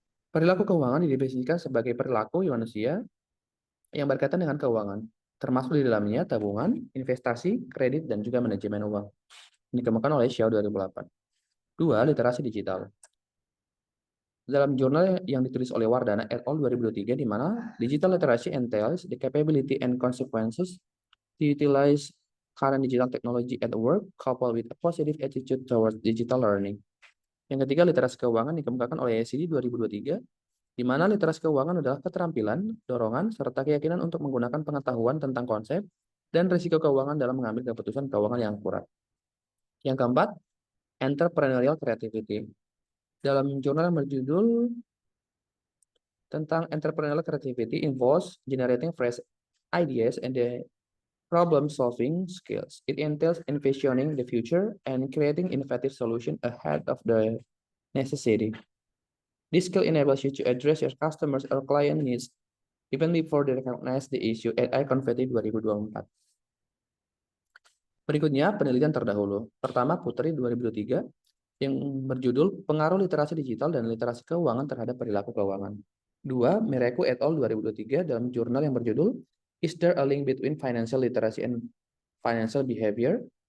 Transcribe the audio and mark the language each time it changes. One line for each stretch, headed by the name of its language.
Indonesian: Perilaku keuangan didefinisikan sebagai perilaku manusia yang berkaitan dengan keuangan, termasuk di dalamnya tabungan, investasi, kredit, dan juga manajemen uang. Ini dikemukakan oleh Xiao 2008. Dua, literasi digital. Dalam jurnal yang ditulis oleh Wardana et al. 2023, di mana
English: digital literacy entails the capability and consequences to utilize current digital technology at work coupled with a positive attitude towards digital learning.
Indonesian: Yang ketiga, literasi keuangan dikemukakan oleh OECD 2023, di mana literasi keuangan adalah keterampilan, dorongan, serta keyakinan untuk menggunakan pengetahuan tentang konsep dan risiko keuangan dalam mengambil keputusan keuangan yang akurat. Yang keempat,
English: entrepreneurial creativity.
Indonesian: Dalam jurnal yang berjudul tentang
English: entrepreneurial creativity involves generating fresh ideas and the problem-solving skills. It entails envisioning the future and creating innovative solutions ahead of the necessity. This skill enables you to address your customers or client needs even before they recognize the issue at iConfetti 2024.
Indonesian: Berikutnya, penelitian terdahulu. Pertama, Putri 2023 yang berjudul Pengaruh Literasi Digital dan Literasi Keuangan terhadap Perilaku Keuangan.
English: Dua, Mireku et al. 2023
Indonesian: dalam jurnal yang berjudul
English: Is there a link between financial literacy and financial behavior?